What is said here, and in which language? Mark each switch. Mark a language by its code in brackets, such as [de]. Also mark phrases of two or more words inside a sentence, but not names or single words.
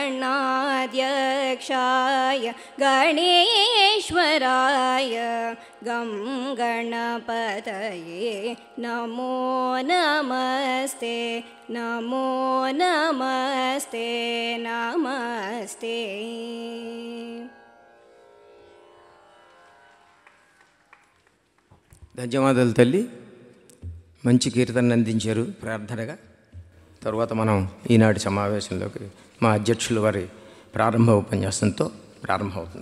[sa] गणाध्यक्षाय गणेश्वराय गं गणपतये नमो नमस्ते. नमो नमस्ते नमस्ते. [te] ధన్యవాదాలు తల్లి, మంచి కీర్తన అందించారు ప్రార్థనగా. తర్వాత మనం ఈనాటి సమావేశంలోకి మా అధ్యక్షుల వారి ప్రారంభ ఉపన్యాసంతో ప్రారంభమవుతుంది.